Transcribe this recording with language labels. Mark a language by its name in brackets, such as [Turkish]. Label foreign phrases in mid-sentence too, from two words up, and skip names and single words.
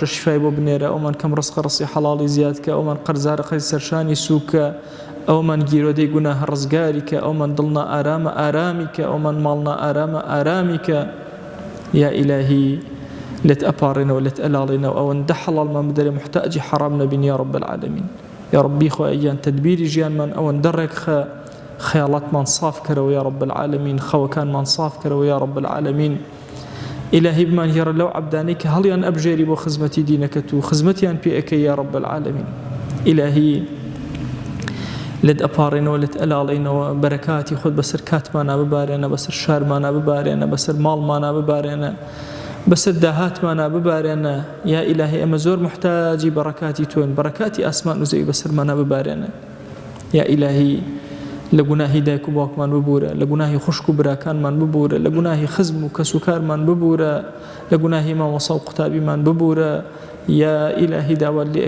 [Central Kurdish] شیفای بۆ بنێرە ئەومان کەم ڕزقە ڕستی حەڵاڵی زیادکە ئەومان قەرزارەقەی سەرشانی سووکە ئەومان گیرۆدەی گوناه ڕزگاری کە ئەومان دڵنا ئارامە ئارامی کە ئەومان ماڵنا ئارامە ئارامی کە یا ئیلاهی لێت ئەپارێنەوە لێت ئەلاڵێنەوە ئەوەندە حەڵاڵمان بدەرێ محتاجی حەرام نەبین [Arabic] یا رب العالمین یا ربی [Central Kurdish] خوایان تدبیری ژیانمان ئەوەندە ڕێکخە خەیاڵاتمان صاف کەرەوە [Arabic] یا رب العالمین [Central Kurdish] خەوەکانمان صاف کەرەوە [Arabic] یا رب العالمین [Central Kurdish] ئیلاهی بمان هێڕە لەو عەبدانەی کە هەڵیان ئەبژێری بۆ خزمەتی دینەکەت و خزمەتیان پێ ئەکەی [Arabic] یا رب العالمین [Central Kurdish] ئیلاهی لێت ئەپارێنەوە لێت ئەلاڵێنەوە بەرەکاتی خۆت بەسەر کاتمانە ببارێنە بەسەر شارمانە ببارێنە بەسەر ماڵمانە ببارێنە بەسەر داهاتمانە ببارێنە یا ئیلاهی ئەمە زۆر محتاجی بەڕەکاتی تۆین بەڕەکاتی ئاسمان و زەوی بەسەرمانە ببارێنە یا ئیلاهی لە گوناهی دایک و باوکمان ببوورە لە گوناهی خوشک و براکانمان ببوورە لە گوناهی خزم و کەسوکارمان ببوورە لە گوناهی مامۆسا و قوتابیمان ببوورە یا ئیلاهی داوات لێ